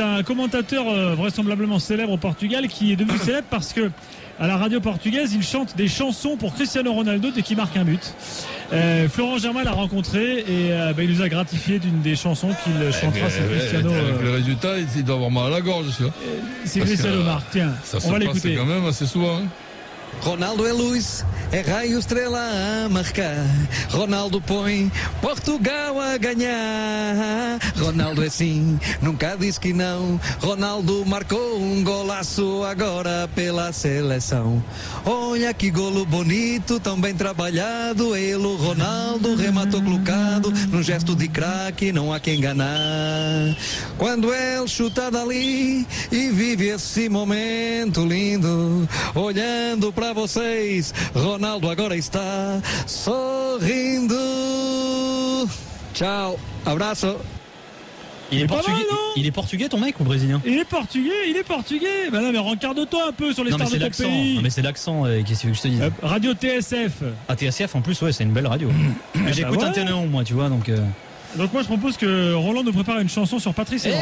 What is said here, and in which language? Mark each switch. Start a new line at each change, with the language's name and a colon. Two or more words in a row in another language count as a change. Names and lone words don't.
French: C'est un commentateur vraisemblablement célèbre au Portugal qui est devenu célèbre parce que à la radio portugaise, il chante des chansons pour Cristiano Ronaldo dès qu'il marque un but. Florent Germain l'a rencontré et il nous a gratifié d'une des chansons qu'il chantera sur Cristiano. Avec le résultat, il doit avoir mal à la gorge, sûr. C'est Cristiano marque. Tiens, on va l'écouter. Quand même assez souvent.
Portuguese: Ronaldo é luz, é raio estrela a marcar. Ronaldo põe Portugal a ganhar. Ronaldo é sim, nunca diz que não. Ronaldo marcou golaço agora pela seleção. Olha que golo bonito, tão bem trabalhado. Ele, Ronaldo, rematou colocado. Num gesto de craque, não há quem enganar. Quando ele chuta dali e vive esse momento lindo, olhando para vocês, Ronaldo agora está sorrindo. Ciao, abraço.
French: Il est portugais ton mec ou brésilien? Il est portugais. Ben non, mais regarde-toi un peu sur les stars de ton pays. Non mais c'est l'accent, qu'est-ce que je te dis? Radio TSF. Ah, TSF en plus, ouais, c'est une belle radio. Mais j'écoute un Téléon moi, tu vois, donc moi je propose que Roland nous prépare une chanson sur Patrice Evra.